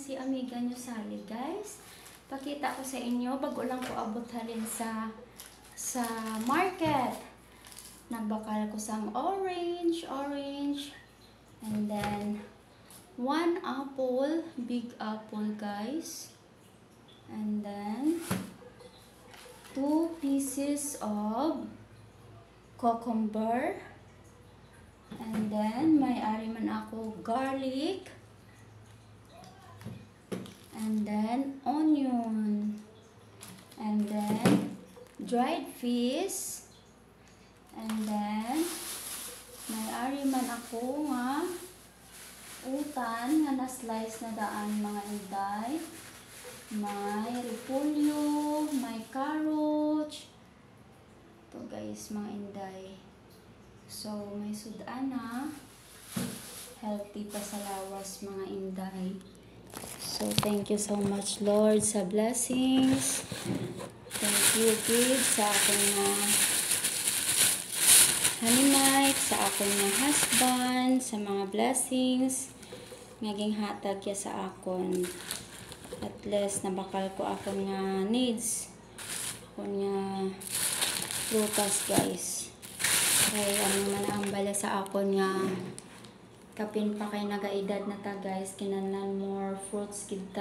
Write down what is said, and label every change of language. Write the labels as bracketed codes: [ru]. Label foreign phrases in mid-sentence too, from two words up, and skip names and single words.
[hil] amiga nyo Sally, guys. Pakita ko sa inyo, bago lang ko abot halin sa market. Nagbakal ko sang orange, [en] and then 1 apple, big apple guys. And then 2 pieces of cucumber. And then [hil] may ari man ako garlic. [en] And then onion. And then dried fish. And then [hil] may ari man ako nga utan nga na-slice na daan mga inday. May repolyo, may carrot. Ito guys mga inday. So may sudana. Healthy pa sa lawas mga inday. [en] So, thank you so much, Lord, sa blessings. Thank you, God, [hil] sa aking honey sa aking husband, sa mga blessings. Naging hatag ya sa akon. [en] At least, [hil] nabakal ko akong needs. Akong prutas, guys. Kaya, man ang bala sa akon kapin pa kay nagaedad na ta guys, kinahanglan [en] more fruits [hil] kita.